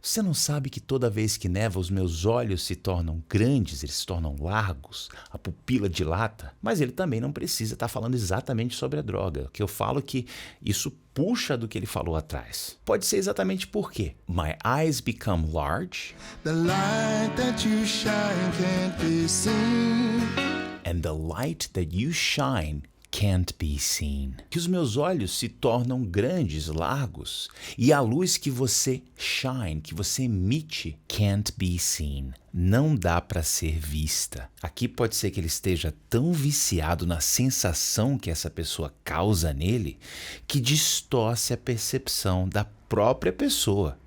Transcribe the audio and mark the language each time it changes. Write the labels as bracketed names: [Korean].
[Portuguese] Você não sabe que toda vez que neva os meus olhos se tornam grandes, eles se tornam largos, a pupila dilata? Mas ele também não precisa estar falando exatamente sobre a droga. O que eu falo é que isso puxa do que ele falou atrás. Pode ser exatamente por quê? [English] My eyes become large. The light that you shine can't be seen. And the light that you shine can't be seen. [Portuguese] Que os meus olhos se tornam grandes, largos, e a luz que você shine, que você emite, [English] can't be seen. [Portuguese] Não dá para ser vista. Aqui pode ser que ele esteja tão viciado na sensação que essa pessoa causa nele, que distorce a percepção da própria pessoa.